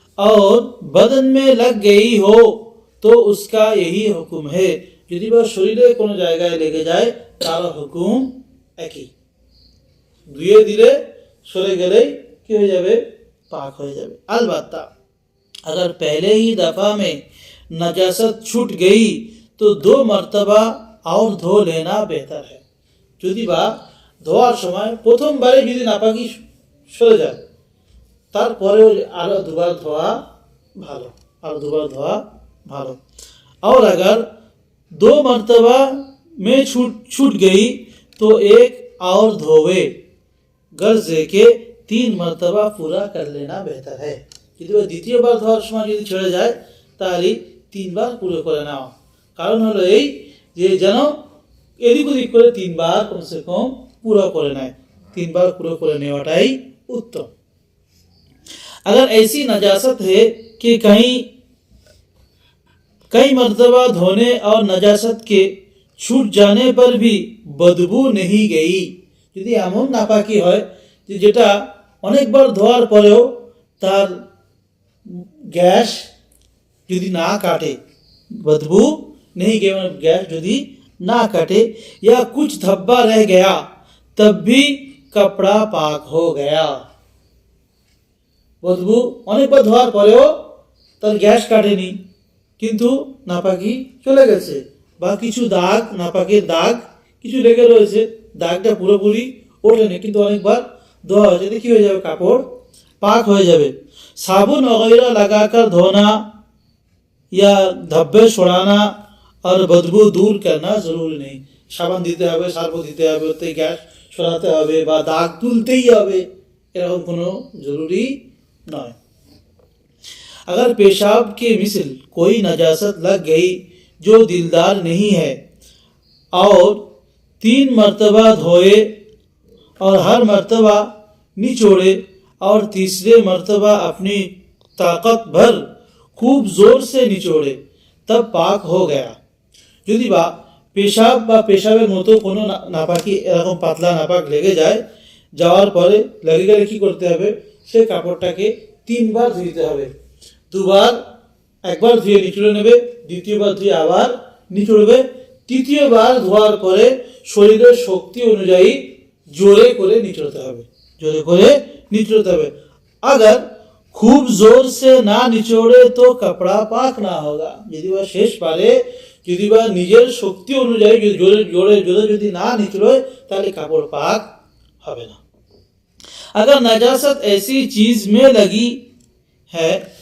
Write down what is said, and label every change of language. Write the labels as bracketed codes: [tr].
[hi] और बदन में लग गई हो तो उसका यही हुक्म है, [bn] যদি বা শরীরে কোনো জায়গায় লেগে যায় তার হুকুম একই, ধুয়ে দিলে সরে গেলেই কি হয়ে যাবে, পাক হয়ে যাবে। [hi] अलबत्ता अगर पहले ही दफा में नजासत छूट गई तो 2 मर्तबा और धो लेना बेहतर है। [bn] যদি বা ধোয়ার সময় প্রথমবারে যদি নাপাকি সরে যায় তারপরেও আরো দুবার ধোয়া ভালো, আরো দুবার ধোয়া ভালো। [hi] और अगर 2 मर्तबा में छूट गई तो एक और धोवे, गर्ज के 3 मर्तबा पूरा कर लेना बेहतर है। [bn] যদি দ্বিতীয়বার ধোয়ার সময় যদি ছেড়ে যায় তাহলে 3 বার পুরো করে নেওয়া। কারণ হলো এই যে যেন এদিক ওদিক করে 3 বার কমসে কম পুরো করে নেয়, 3 বার পুরো করে নেওয়াটাই उत्तम। [hi] अगर ऐसी नजासत है कि कई मर्तबा धोने और नजासत के छूट जाने पर भी बदबू नहीं गई, [bn] যদি এমন নাপাকি হয় যে যেটা অনেকবার ধোয়ার পরেও তার গ্যাস যদি না কাটে, [hi] बदबू नहीं गई मतलब गैस যদি ना काटे, या कुछ धब्बा रह गया तब भी कपड़ा पाक हो गया। [bn] বদবু অনেকবার ধোয়ার পরেও তার গ্যাস কাটেনি কিন্তু নাপাকি চলে গেছে, বা কিছু দাগ, নাপাকের দাগ কিছু লেগে রয়েছে, দাগটা পুরোপুরি ওঠেনি কিন্তু অনেকবার ধোয়া হয়েছে, কি হয়ে যাবে, কাপড় [hi] पाक हो जावे। साबुन वगैरह लगाकर धोना या धब्बे छोड़ाना और बदबू दूर करना जरूरी नहीं। [bn] साबान দিতে হবে, সার্ফ দিতে হবে, ওতে গ্যাস ছড়াতে হবে বা দাগ তুলতেই হবে, এরকম কোনো জরুরি নয়। [hi] अगर पेशाब के मिसल कोई नजासत लग गई जो दिलदार नहीं है और 3 मर्तबा धोए और हर मर्तबा निचोड़े और तीसरे मर्तबा अपनी ताकत भर खूब जोर से निचोड़े तब पाक हो गया। [bn] যদি বা পেশাব বা পেশাবের মতো কোনো নাপাকি এরকম পাতলা নাপাক লেগে যায়, যাওয়ার পরে লেগে গেলে কি করতে হবে, সেই কাপড়টাকে 3 বার ধুইতে হবে। 2 বার, একবার ধুয়ে নিচড়ে নেবে, দ্বিতীয়বার ধুয়ে আবার নিচড়বে, তৃতীয়বার ধোয়ার পরে শরীরের শক্তি অনুযায়ী জোরে করে নিচড়তে হবে, জোরে করে [hi] निचोड़ते हुए। अगर खूब जोर से ना निचोड़े तो कपड़ा पाक ना होगा, यदि वह शेष पारे [bn] যদি বা নিজের শক্তি অনুযায়ী জোরে জোরে জোরে যদি না নিচড়ে তাহলে কাপড় পাক হবে না। [hi] अगर नजासत ऐसी चीज में लगी है